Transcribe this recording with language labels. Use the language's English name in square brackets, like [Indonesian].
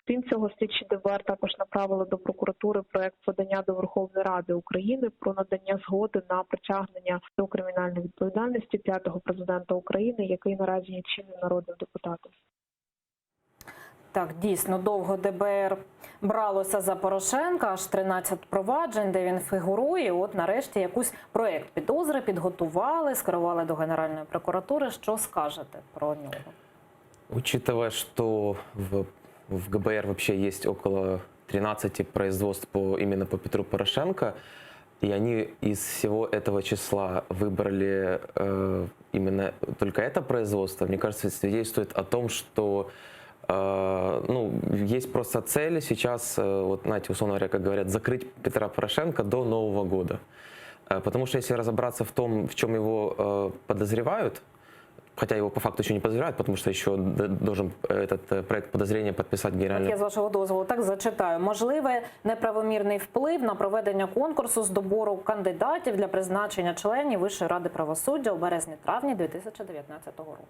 [Ukrainian] Крім цього, слідчі ДБР також направили до прокуратури проект подання до Верховної Ради України про надання згоди на притягнення до кримінальної відповідальності п'ятого президента України, який наразі є чинним народним депутатом. Так, дійсно, довго ДБР бралося за Порошенка, аж 13 проваджень, де він фігурує. От нарешті якийсь проект підозри підготували, скерували до Генеральної прокуратури. Що скажете про нього? [Russian] Учитывая, что в ГБР вообще есть около 13 производств именно по Петру Порошенко, и они из всего этого числа выбрали именно только это производство, мне кажется, свидетельствует о том, что есть просто цель сейчас, вот знаете, условно говоря, как говорят, закрыть Петра Порошенко до Нового года. Потому что если разобраться в том, в чем его подозревают, хотя его по факту еще не подозревают, потому что еще должен этот проект подозрения подписать генеральный. [Ukrainian] Я з вашого дозволу так зачитаю. Можливий неправомірний вплив на проведення конкурсу з добору кандидатів для призначення членів Вищої ради правосуддя у березні-травні 2019 року.